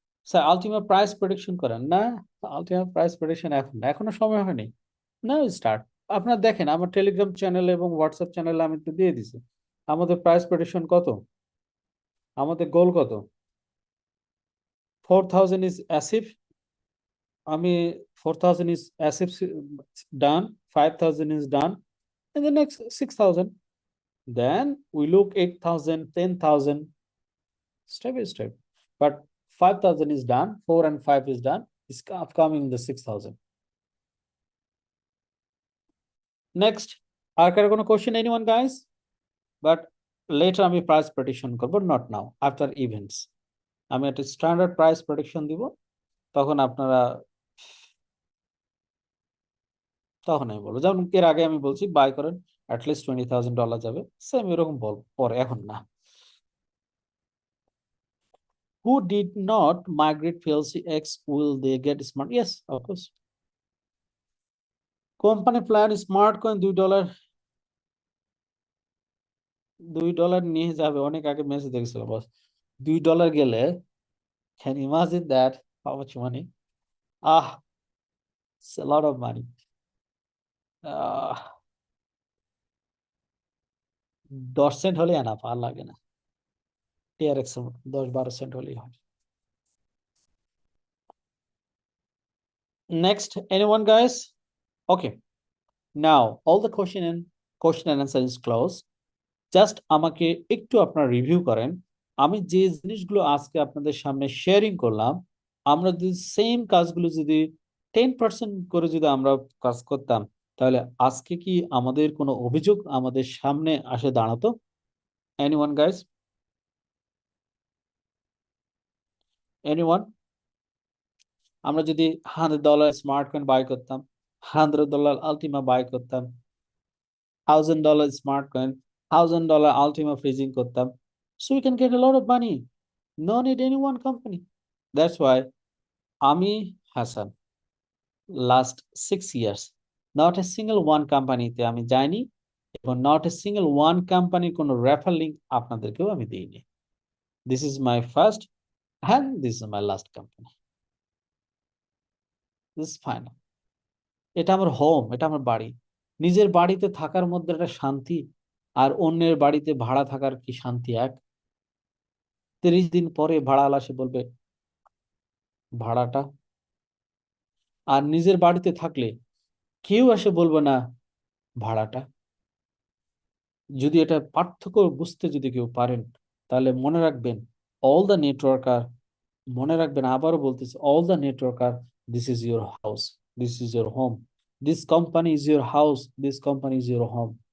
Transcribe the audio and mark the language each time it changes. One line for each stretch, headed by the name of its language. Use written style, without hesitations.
Bangla: Sir Ultima price prediction করেন না? Ultima price prediction এখনো সময় হয়নি, না স্টার্ট। আপনারা দেখেন আমার টেলিগ্রাম চ্যানেল এবং হোয়াটসঅ্যাপ চ্যানেলে আমি তো দিয়ে দিছি আমাদের প্রাইস প্রেডিকশন কত, আমাদের গোল কত।
English: 4000 is achieve, আমি 4000 is achieve done, 5000 is done, and the next 6000, then we look 8000, 10,000, step by step, but 5000 is done, 4 and 5 is done, is upcoming the 6000.
Bangla: Next, আর কারো কোনো question anyone guys? But later আমি price prediction করব,
English: not now,
Bangla: after events আমি একটা standard price prediction দিব, তখন আপনারা, তখন আমি বলবো। যেমন এর আগে আমি বলছি বাই করেন অ্যাটলিস্ট $20,000 যাবে, সেম এরকম বলবো পরে, এখন না।
English: Who did not migrate PLC X, will they get smart? Yes, of course.
Bangla: Company plan smart coin $2 নিয়ে যাবে, অনেক আগে মেসেজ দেখছিল বস।
English: $2 গেলে, can you imagine that how much money? It's a lot of money.
Bangla: 10 Saint হলে enough, আর লাগে না। TRX 10-12 Saint হলেই হয়।
English: Next, anyone guys? Okay, now all the question and answer is closed.
Bangla: Just আমাকে একটু আপনারা রিভিউ করেন, আমি যে জিনিসগুলো আজকে আপনাদের সামনে শেয়ারিং করলাম, আমরা যদি সেম কাজগুলো যদি 10% করে যদি আমরা কাজ করতাম, তাহলে আজকে কি আমাদের কোনো অভিযোগ আমাদের সামনে আসে দাঁড়াতো? Anyone guys? এনিওয়ান? আমরা যদি $100 স্মার্ট কয়েন বাই করতাম, $100 আলটিমা বাই করতাম, $1000 স্মার্ট কয়েন, $1000 আলটিমা ফ্রিজিং করতাম,
English: so we can get a lot of money, no need any one company. That's why
Bangla: আমি Hasan
English: last 6 years not a single one
Bangla: কোম্পানিতে আমি যাইনি, এবং নট এ সিঙ্গেল ওয়ান কোম্পানির কোনো refer link আপনাদেরকেও আমি দিইনি।
English: This is my first and this is my last company. This is final.
Bangla: এটা আমার হোম, এটা আমার বাড়ি। নিজের বাড়িতে থাকার মধ্যে একটা শান্তি, আর অন্যের বাড়িতে ভাড়া থাকার কি শান্তি এক। 30 দিন পরে ভাড়াওয়ালা এসে বলবে ভাড়াটা, আর নিজের বাড়িতে থাকলে কেউ এসে বলবে না ভাড়াটা। যদি এটা পার্থক্য বুঝতে যদি কেউ পারেন, তাহলে মনে রাখবেন
English: all the networker
Bangla: মনে রাখবেন, আবারও বলতেছি,
English: all the network are, this is your house, this is your home, this company is your house, this company is your home.